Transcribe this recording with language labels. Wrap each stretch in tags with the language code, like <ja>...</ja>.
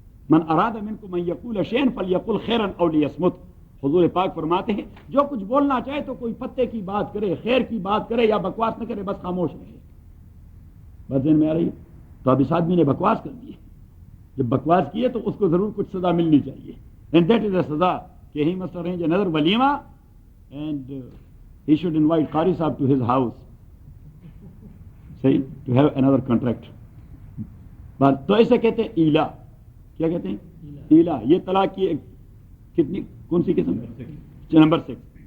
<ar>من اراد منکم ان یقول شیئا فلیقل خیرا او لیصمت.</ar> <ur>حضور پاک فرماتے ہیں جو کچھ بولنا چاہے تو کوئی پتے کی بات کرے، خیر کی بات کرے یا بکواس نہ کرے، بس خاموش رہے. بات ذہن میں آ رہی ہے؟ تو اب اس آدمی نے بکواس کر دی ہے، جب بکواس کیے تو اس کو ضرور کچھ سزا ملنی چاہیے.</ur> <en>And that is a سزا کہ he must arrange another walima and he should invite Qari Sahib to his house, say, to have another contract.</en> <ur>بات تو ایسے کہتے ہیں ایلا. کیا کہتے ہیں؟ ایلا. یہ طلاق کی ایک کتنی کون سی قسم؟ نمبر 6.</ur>